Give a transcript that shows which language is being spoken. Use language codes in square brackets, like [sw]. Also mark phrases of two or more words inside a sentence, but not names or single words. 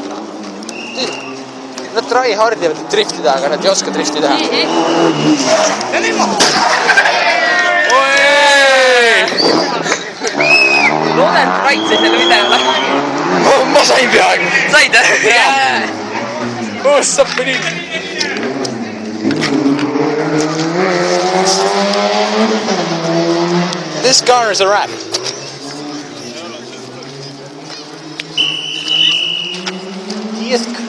[et] Nad [en] try hardi [et] või drifti teha, aga nad ei oska drifti teha. Ja nüüd maha! Loodan, et Rait sai selle videole. Ma sain peaaegu. Said? Oh, sappi nii. [en] This car is a wrap. Yes.